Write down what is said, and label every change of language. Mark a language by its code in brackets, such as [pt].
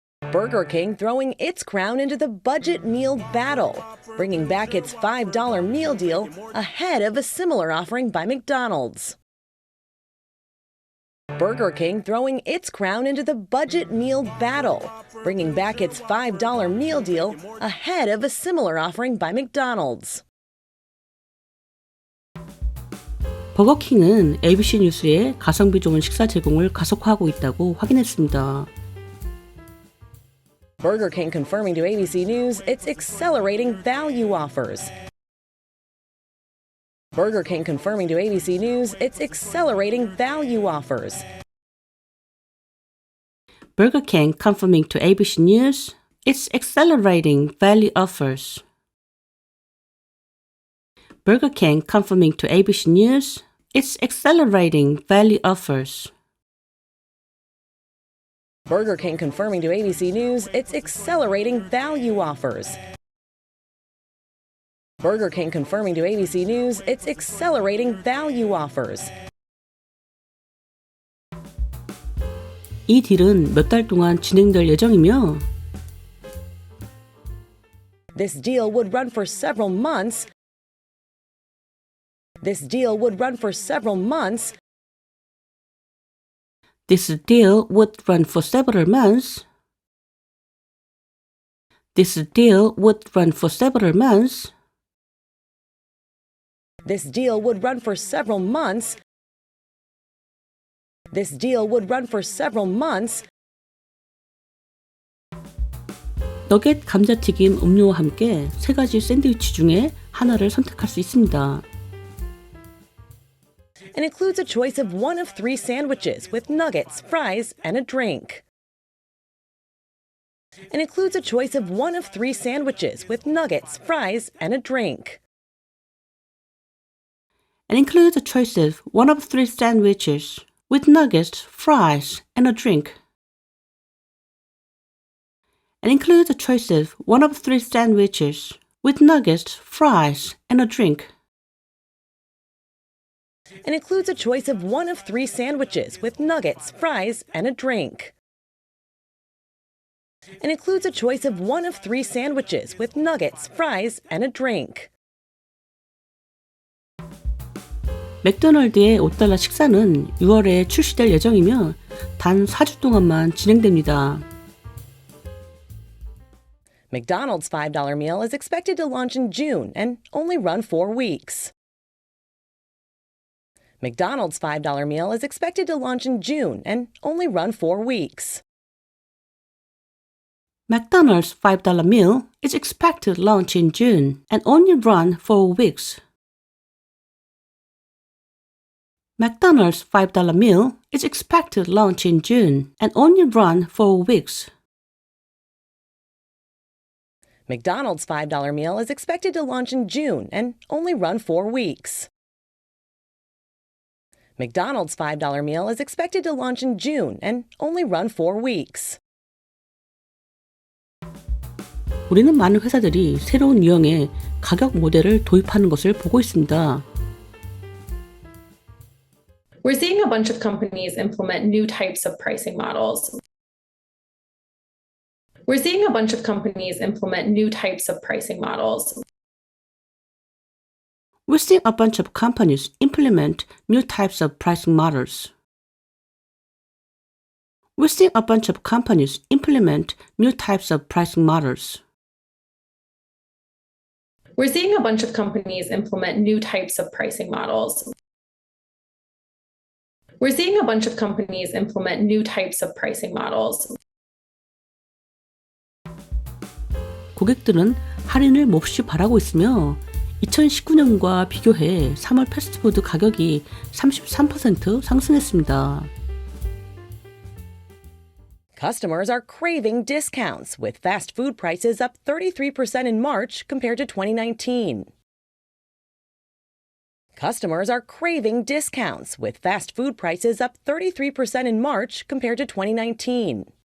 [en] Burger King throwing its crown into the budget meal battle, bringing back its $5 meal deal ahead of a similar offering by McDonald's. Burger King throwing its crown into the budget meal battle, bringing back its $5 meal deal ahead of a similar offering by McDonald's. [ko] 버거킹은 ABC 뉴스에 가성비 좋은 식사 제공을 가속화하고 있다고 확인했습니다. [en] Burger King confirming to ABC News it's accelerating value offers. Burger King confirming to ABC News it's accelerating value offers. Burger King confirming to ABC News it's accelerating value offers. Burger King confirming to ABC News it's accelerating value offers. Burger King confirming to ABC News it's accelerating value offers. Burger King confirming to ABC News it's accelerating value offers. [ko] 이 딜은 몇 달 동안 진행될 예정이며 [en] This deal would run for several months. This deal would run for several months. This deal would run for several months. This deal would run for several months. This deal would run for several months. This deal would run for several months. [ko] 너겟 감자튀김 음료와 함께 세 가지 샌드위치 중에 하나를 선택할 수 있습니다. [en] And includes a choice of one of 3 sandwiches with nuggets, fries, and a drink. And includes a choice of one of 3 sandwiches with nuggets, fries, and a drink. And includes a choice of one of 3 sandwiches with nuggets, fries, and a drink. And includes a choice of one of 3 sandwiches with nuggets, fries, and a drink. And includes a choice of one of 3 sandwiches with nuggets, fries, and a drink. And includes a choice of one of 3 sandwiches with nuggets, fries, and a drink. [ko] 맥도날드의 $5 식사는 6월에 출시될 예정이며 단 4주 동안만 진행됩니다. [en] McDonald's $5 meal is expected to launch in June and only run 4 weeks. McDonald's $5 meal is expected to launch in June and only run 4 weeks. McDonald's $5 meal is expected to launch in June and only run 4 weeks. McDonald's $5 meal is expected to launch in June and only run 4 weeks. McDonald's $5 meal is expected to launch in June and only run 4 weeks. McDonald's $5 meal is expected to launch in June and only run 4 weeks. [ko] 우리는 많은 회사들이 새로운 유형의 가격 모델을 도입하는 것을 보고 있습니다. [en] We're seeing a bunch of companies implement new types of pricing models. We're seeing a bunch of companies implement new types of pricing models. We're seeing a bunch of companies implement new types of pricing models. We're seeing a bunch of companies implement new types of pricing models. We're seeing a bunch of companies implement new types of pricing models. We're seeing a bunch of companies implement new types of pricing models. [ko] 고객들은 할인을 몹시 바라고 있으며 2019년과 비교해 3월 패스트푸드 가격이 33% 상승했습니다. [en] Customers are craving discounts, with fast food prices up 33% in March compared to 2019. Customers are craving discounts, with fast food prices up 33% in March compared to 2019.